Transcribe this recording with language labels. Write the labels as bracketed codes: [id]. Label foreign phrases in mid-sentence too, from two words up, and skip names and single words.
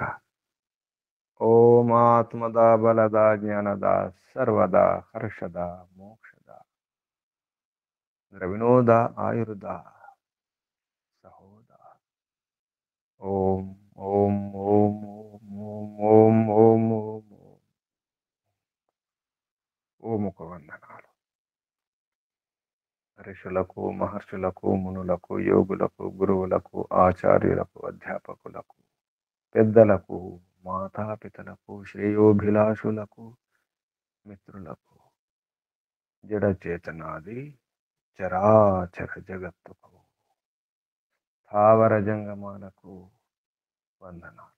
[sa] ओम आत्मदा बलदा ज्ञानदा सर्वदा हर्षदा मोक्षदा द्रविणोदा आयुर्दा सहोदा। [te] ओम ओम ओम ओम ओम ओम ओम ఓముకు వందనాలు. ఋషులకు మహర్షులకు మునులకు యోగులకు గురువులకు ఆచార్యులకు అధ్యాపకులకు పెద్దలకు మాతాపితలకు శ్రేయోభిలాషులకు మిత్రులకు జడ చేతనాది చరాచర జగత్తుకు స్థావర జంగమాలకు వందనాలు.